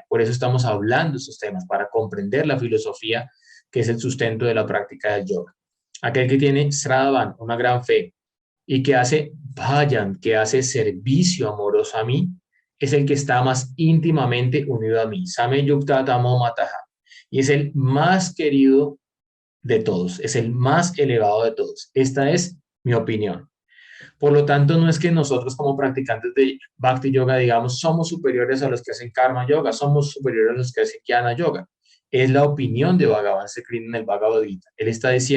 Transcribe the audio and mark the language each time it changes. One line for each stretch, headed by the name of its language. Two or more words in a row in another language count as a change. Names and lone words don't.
Spanish: Por eso estamos hablando de estos temas, para comprender la filosofía, que es el sustento de la práctica del yoga. Aquel que tiene sradavan, una gran fe, y que hace bhajan, que hace servicio amoroso a mí, es el que está más íntimamente unido a mí.
Sanskrit: स मे युक्त तमो मतः.
Spanish: Y es el más querido de todos, es el más elevado de todos. Esta es mi opinión. Por lo tanto, no es que nosotros como practicantes de Bhakti Yoga digamos somos superiores a los que hacen Karma Yoga, somos superiores a los que hacen Jnana Yoga. Es la opinión de Bhagavan Sri Krishna en el Bhagavad Gita.